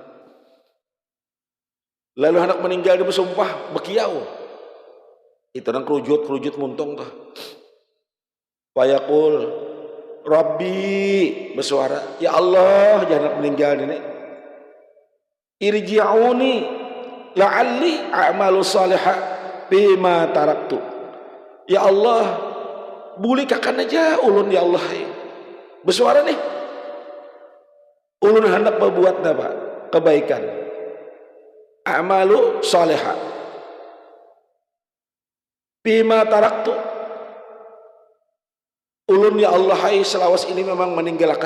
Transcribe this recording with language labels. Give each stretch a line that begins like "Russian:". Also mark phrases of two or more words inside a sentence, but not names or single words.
Banjar: Lalu hendak meninggal dia bersumpah bekiau. Itu nang kerujut muntung tuh.
Arabic: فيقول ربي,
Banjar: bersuara, ya Allah jangan meninggal ini.
Arabic: ارجعون لعلي أعمل صالحة بما تركت.
Banjar: Ya Allah, bulikakan aja ulun ya Allah. Bersuara nih. Ulun hendak berbuat apa? Kebaikan.
Arabic: أعمل صالحة بما تركت.
Banjar: Ulun ya Allah hai selawas ini memang meninggalkan.